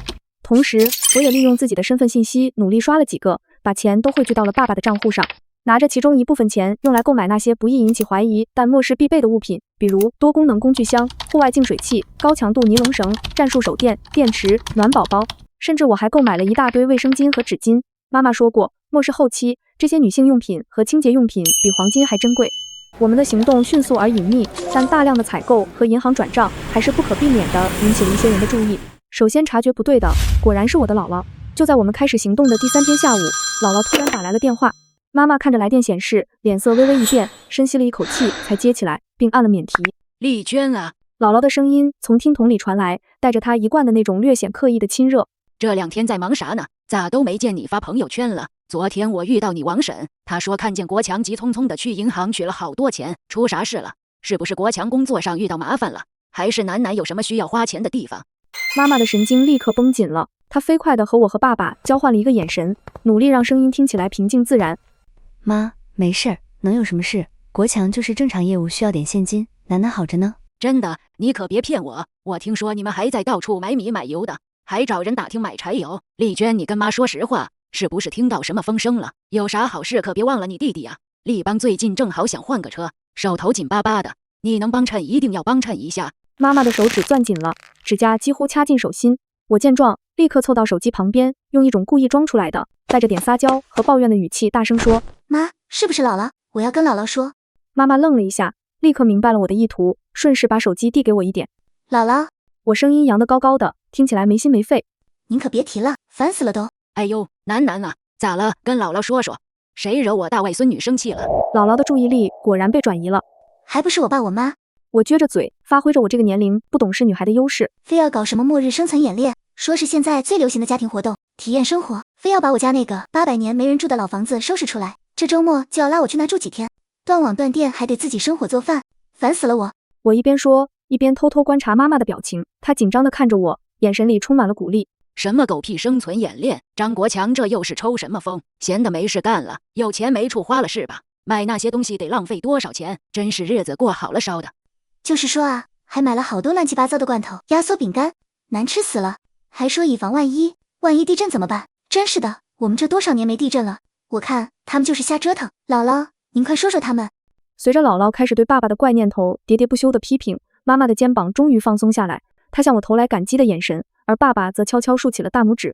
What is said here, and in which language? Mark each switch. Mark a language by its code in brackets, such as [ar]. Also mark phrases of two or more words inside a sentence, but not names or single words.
[zh] 同時，我也利用自己的身份信息努力刷了幾個，把錢都匯聚到了爸爸的賬戶上，拿着其中一部分錢用來購買那些不易引起懷疑但末世必備的物品，比如多功能工具箱、戶外净水器、高強度尼龍繩、戰術手電、電池、暖寶寶，甚至我還購買了一大堆衛生巾和紙巾。媽媽說過，末世後期這些女性用品和清潔用品比黃金還珍貴。我們的行動迅速而隱秘，但大量的採購和銀行轉賬還是不可避免地引起了一些人的注意。首先察覺不對的，果然是我的姥姥。就在我們開始行動的第3天下午，姥姥突然打來了電話。媽媽看着來電顯示，臉色微微一變，深吸了一口氣才接起來，並按了免提。麗娟啊，姥姥的聲音從聽筒裡傳來，帶着她一貫的那種略顯刻意的親熱。這2天在忙啥呢？咋都沒見你發朋友圈了？昨天我遇到你王嬸，她說看見國強急匆匆的去銀行取了好多錢，出啥事了？是不是國強工作上遇到麻煩了？還是楠楠有什麼需要花錢的地方？媽媽的神經立刻繃緊了，她飛快地和我和爸爸交換了一個眼神，努力讓聲音聽起來平靜自然。媽，沒事兒，能有什麼事？國強就是正常業務需要點現金，楠楠好着呢。真的？你可別騙我！我聽說你們還在到處買米買油的，還找人打聽買柴油。麗娟，你跟媽說實話，是不是聽到什麼風聲了？有啥好事可別忘了你弟弟啊！麗邦最近正好想換個車，手頭緊巴巴的，你能幫襯一定要幫襯一下。媽媽的手指攥緊了，指甲幾乎掐進手心。我見狀，立刻湊到手機旁邊，用一種故意裝出來的，帶着點撒嬌和抱怨的語氣大聲說： 媽，是不是姥姥？我要跟姥姥說。媽媽愣了一下，立刻明白了我的意圖，順勢把手機遞給我一點。姥姥，我聲音揚得高高的，聽起來沒心沒肺。您可別提了，煩死了都。哎呦，楠楠啊，咋了？跟姥姥說說，誰惹我大外孫女生氣了？姥姥的注意力果然被轉移了，還不是我爸我媽。我撅着嘴，發揮着我這個年齡不懂事女孩的優勢，非要搞什麼末日生存演練，說是現在最流行的家庭活動，體驗生活，非要把我家那個800年沒人住的老房子收拾出來，這週末就要拉我去那住幾天，斷網斷電還得自己生火做飯，煩死了我。我一邊說，一邊偷偷觀察媽媽的表情，她緊張地看着我，眼神裡充滿了鼓勵。什麼狗屁生存演練？張國強這又是抽什麼風？閒的沒事幹了，有錢沒處花了是吧？買那些東西得浪費多少錢？真是日子過好了燒的。就是說啊，還買了好多亂七八糟的罐頭、壓縮餅乾，難吃死了。還說以防萬一，萬一地震怎麼辦？真是的，我們這多少年沒地震了，我看他們就是瞎折騰。姥姥，您快說說他們。隨着姥姥開始對爸爸的怪念頭喋喋不休的批評，媽媽的肩膀終於放鬆下來，她向我投來感激的眼神，而爸爸則悄悄豎起了大拇指。